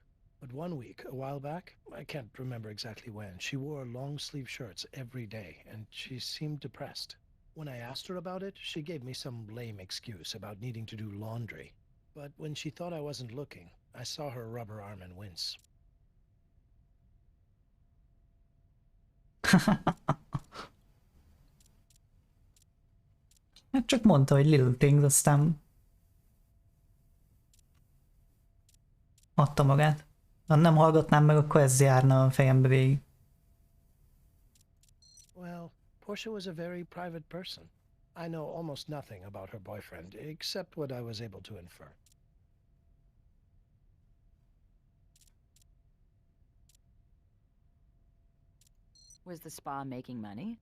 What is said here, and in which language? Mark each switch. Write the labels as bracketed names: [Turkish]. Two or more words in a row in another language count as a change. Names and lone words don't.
[English] But one week, a while back, I can't remember exactly when, she wore long-sleeve shirts every day, and she seemed depressed. When I asked her about it, she gave me some lame excuse about needing to do laundry. But when she thought I wasn't looking, I saw her rub her arm and wince. [Hungarian] Hát csak mondta, hogy [English] little things, [Hungarian] aztán adta magát. Ha nem hallgatnám meg, akkor ez járna a fejembe végig. [English] Well, Portia was a very private person. I know almost nothing about her boyfriend, except what I was able to infer. Was the spa making money?